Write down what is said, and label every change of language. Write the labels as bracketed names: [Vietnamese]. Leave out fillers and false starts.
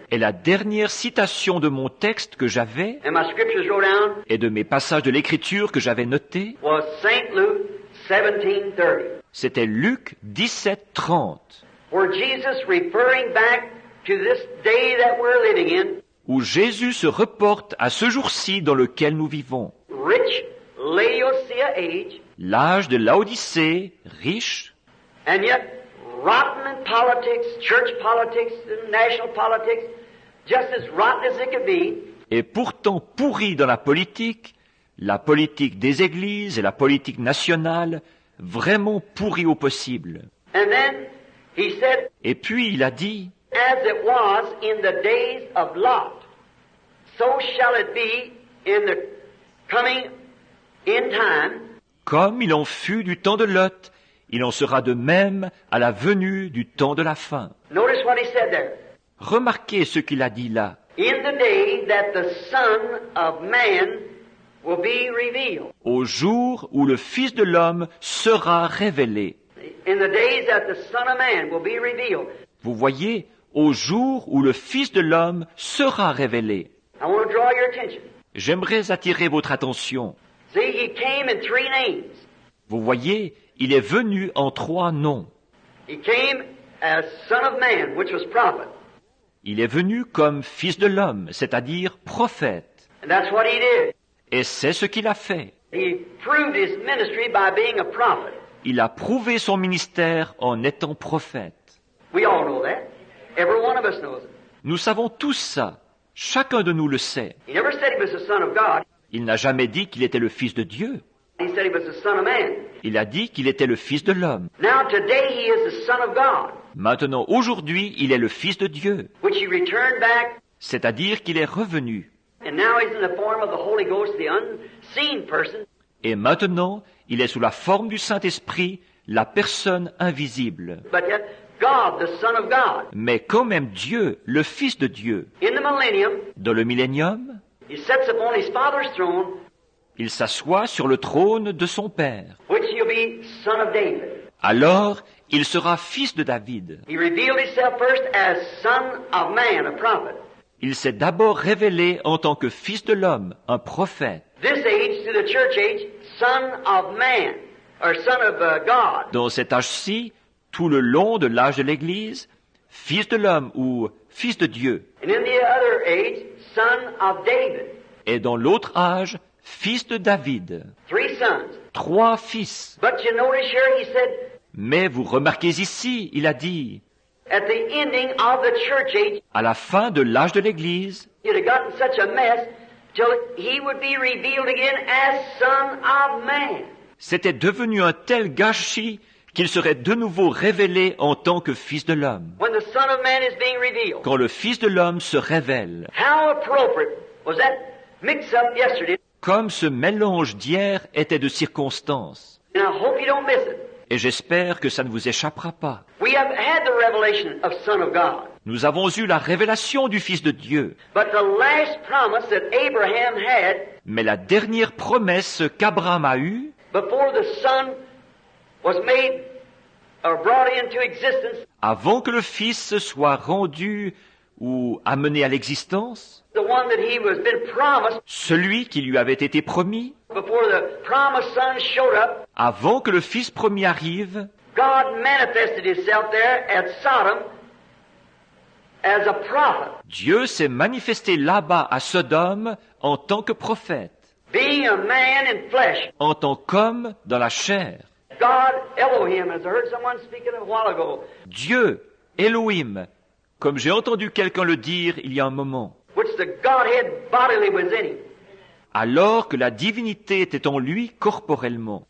[French] Et la dernière citation de mon texte que j'avais, [English] and my scriptures wrote down, [French] et de mes passages de l'Écriture que j'avais notés, [English] was St. Luke 17:30, [French] c'était Luc 17:30, [English] where Jesus referring back to this day that we're living in, [French] où Jésus se reporte à ce jour-ci dans lequel nous vivons. [English] rich Laodicea age, [French] L'âge de Laodicée, riche, [English] and yet rotten in politics, church politics, and national politics, just as rotten as it could be. [French] et pourtant pourri dans la politique des églises et la politique nationale, vraiment pourri au possible. [English] And then he said, [French] Et puis il a dit, [English] as it was in the days of Lot, so shall it be in the coming in time. [French] comme il en fut du temps de Lot, il en sera de même à la venue du temps de la fin. [English] Notice what he said there. [French] Remarquez ce qu'il a dit là. [English] In the day that the Son of Man will be revealed. [French] Au jour où le Fils de l'homme sera révélé. [English] In the days that the Son of Man will be revealed. [French] Vous voyez, au jour où le Fils de l'homme sera révélé. [English] I want to draw your attention. [French] J'aimerais attirer votre attention. [English] See, he came in 3 names. [French] Vous voyez, il est venu en 3 noms. [English] He came as Son of Man, which was prophet. [French] Il est venu comme Fils de l'homme, c'est-à-dire prophète. [English] And that's what he did. [French] Et c'est ce qu'il a fait. [English] He proved his ministry by being a prophet. [French] Il a prouvé son ministère en étant prophète. [English] We all know that. Every one of us knows it. [French] Nous savons tous ça. Chacun de nous le sait. [English] He never said he was the Son of God. [French] Il n'a jamais dit qu'il était le Fils de Dieu. [English] He said he was the Son of Man. [French] Il a dit qu'il était le Fils de l'homme. [English] Now today he is the Son of God, [French] Maintenant, aujourd'hui, il est le Fils de Dieu. [English] which he returned back, [French] C'est-à-dire qu'il est revenu. [English] and now he's in the form of the Holy Ghost, the unseen person. [French] Et maintenant, il est sous la forme du Saint-Esprit, la personne invisible. [English] But yet, God, the Son of God. [French] Mais quand même Dieu, le Fils de Dieu. [English] In the millennium, [French] Dans le millénium, [English] he sits upon his Father's throne, [French] il s'assoit sur le trône de son père. [English] which he'll be son of David. [French] Alors, il sera fils de David. [English] He revealed himself first as son of man, a prophet. [French] Il s'est d'abord révélé en tant que fils de l'homme, un prophète. [English] This age, to the church age, son of man, or son of God. [French] Dans cet âge-ci, tout le long de l'âge de l'Église, fils de l'homme ou fils de Dieu. [English] And in the other age, son of David. [French] Et dans l'autre âge, fils de David. [English] 3 sons. [French] 3 fils. [English] But you notice here, he said, [French] Mais vous remarquez ici, il a dit, [English] at the ending of the church age, [French] à la fin de l'âge de l'Église, [English] you'd have gotten such a mess till he would be revealed again as son of man. [French] c'était devenu un tel gâchis qu'il serait de nouveau révélé en tant que fils de l'homme. [English] When the son of man is being revealed. [French] Quand le fils de l'homme se révèle, [English] How appropriate was that mix-up yesterday? [French] comme ce mélange d'hier était de circonstances. [English] And I hope you don't miss it. [French] Et j'espère que ça ne vous échappera pas. [English] We have had the revelation of Son of God. [French] Nous avons eu la révélation du Fils de Dieu. [English] But the last promise that Abraham had [French] Mais la dernière promesse qu'Abraham a eue, [English] before the Son was made or brought into existence, [French] avant que le Fils soit rendu ou amené à l'existence, [English] the one that he was been promised [French] celui qui lui avait été promis, [English] before the promised Son showed up, [French] avant que le Fils promis arrive, [English] God manifested himself there at Sodom as a prophet, [French] Dieu s'est manifesté là-bas à Sodome en tant que prophète, [English] being a man in flesh. [French] en tant qu'homme dans la chair. [English] God, Elohim, as I heard someone speaking a while ago, [French] Dieu, Elohim, comme j'ai entendu quelqu'un le dire il y a un moment, [English] which the Godhead bodily was in him. [French] alors que la divinité était en lui corporellement.